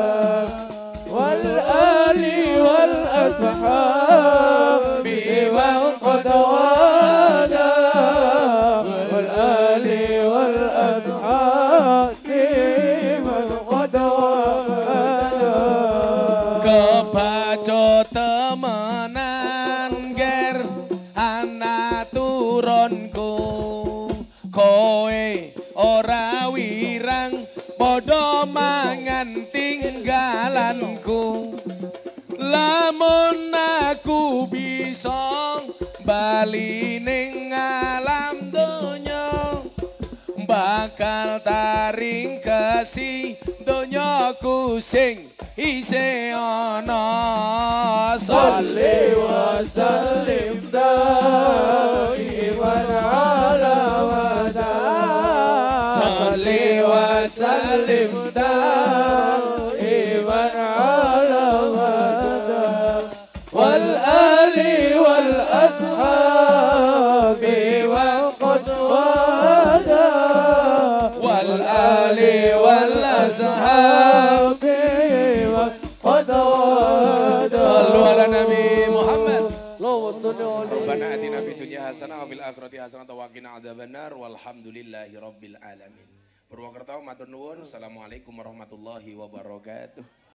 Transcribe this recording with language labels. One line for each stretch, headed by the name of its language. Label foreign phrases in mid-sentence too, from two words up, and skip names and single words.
Arabic: والآل والأصحاب ولقد ودع. والآل والأصحاب ولقد ودع.
Javanese: Kebaca temenan ger ana turunku. Koe ora wirang padha mangan tinggalanku. Lamun aku bisa bali ning alam donya, bakal taring kesi donyaku sing isih ana.
Arabic: صل وسلم دائما على المدى. صل وسلم دائما على المدى. والآل والأصحاب ولقد ودع. والآل والأصحاب ولقد ودع. صلوا على النبي محمد. ربنا آتنا في الدنيا حسنة وفي الآخرة حسنة وقنا عذاب النار والحمد لله رب العالمين.
Javanese: Purwokerto matur nuwun.
Arabic: السلام عليكم ورحمة الله وبركاته.